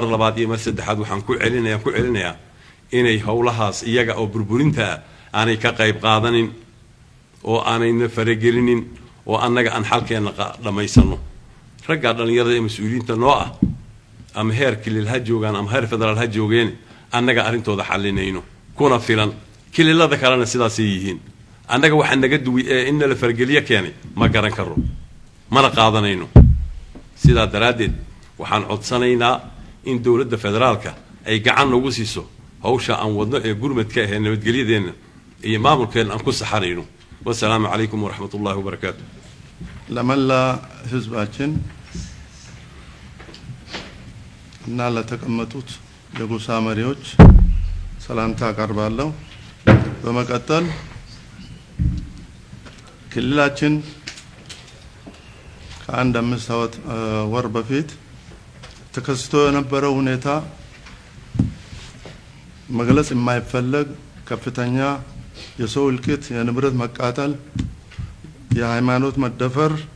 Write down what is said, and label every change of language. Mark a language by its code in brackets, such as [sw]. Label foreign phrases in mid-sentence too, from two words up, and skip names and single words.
[so] labaad iyo mar saddexaad waxaan ku celinayaa inay howlahaas iyaga oo burburinta aanay ka qayb qaadanin oo aanayna faragelinin oo annaga aan xalkeena dhamaysano ragga dhalinyarada ee mas'uuliyiinta noo ah ama heer kilil ha joogaan ama heer federaal ha joogeen annaga arrintooda xalinayno kuna filan kililada kalena sidaas ay yihiin annaga waxaan naga duwi in la fargeliyo keenay ma garan karo mana qaadanayno sidaa daraadeed waxaan codsanaynaa in dawladda federaalka ay gacan ugu siiso hawsha aan wadno ee gurmadka ah nabadgelyadeena iyo maamulkeena aan ku saxarayno [ar] والسلام عليكم ورحمة الله وبركاته [am] ለመላ ህዝባችን እና ለተቀመጡት የጎሳ መሪዎች ሰላምታ አቀርባለሁ። በመቀጠል ክልላችን ከአንድ 5 ወር በፊት ተከስቶ የነበረው ሁኔታ መግለጽ የማይፈለግ ከፍተኛ የሰው እልቂት፣ የንብረት መቃጠል፣ የሃይማኖት መደፈር